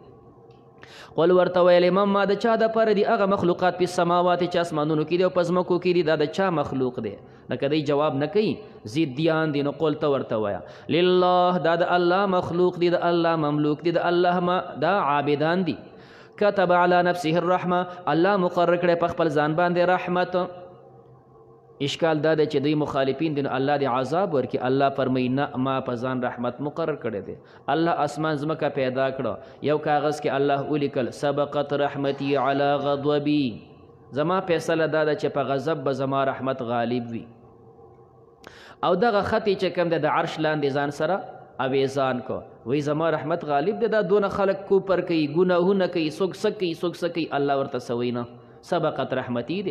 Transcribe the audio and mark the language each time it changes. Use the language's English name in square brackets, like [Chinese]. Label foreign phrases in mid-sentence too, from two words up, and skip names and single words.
[Pashto] قل ورته ویلې ما د چا دپاره دي هغه مخلوقات په سماوات چې اسمانونو کې دي او په ځمکو کې دي دا د چا مخلوق دی. لکه دی جواب نه کوي ضدیان دي نو قل ته ورته وایه لله دا د الله مخلوق دی د الله مملوک دی د الله دا عابدان دي. [Arabic] كتب على نفسه الرحمه [Pashto] الله مقرر کړی په خپل ځان باندې رحمت. اشکال دا دی چې دوی مخالفین دي نو الله دې عذاب ورکړي. الله فرمایي نه ما په ځان رحمت مقرر کړی دی. الله اسمان ځمکه پیدا کړه یو کاغذ کې الله ولیکل [Arabic] سبقت رحمتي على غضبي [Pashto] زما فیصله دا ده چې په غضب به زما رحمت غالب وي. او دغه خطي چې کوم دی د عرش لاندې ځان سره اویزان کو وی زما رحمت غالب دی. دا دونه خلق کوپر کوي ګناهونه کوي څوک څه کوي څوک څه کوي الله ورته څه وایي نه [Arabic] سبقت رحمتي [Pashto] دی.